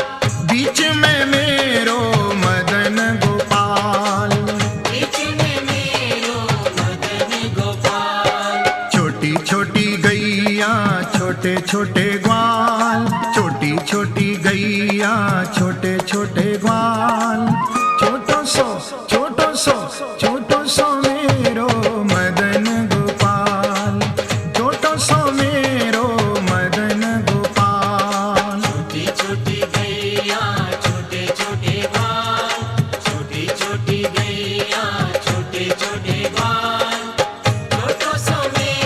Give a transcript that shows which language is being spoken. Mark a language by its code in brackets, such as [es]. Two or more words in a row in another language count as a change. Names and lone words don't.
[bra] बीच में मेरो मदन गोपाल, बीच में मेरो मदन गोपाल। [hi] छोटी छोटी गैया छोटे छोटे ग्वाल, छोटी छोटी गैया छोटे छोटे ग्वाल। [bra] छोटो सो छोटो सो छोटो सो मेरो मदन गोपाल, छोटो सो मेरो मदन गोपाल। [hi] छोटी छोटी गैया छोटे छोटे ग्वाल, छोटी छोटी गैया छोटे छोटे ग्वाल। [bra] छोटो सो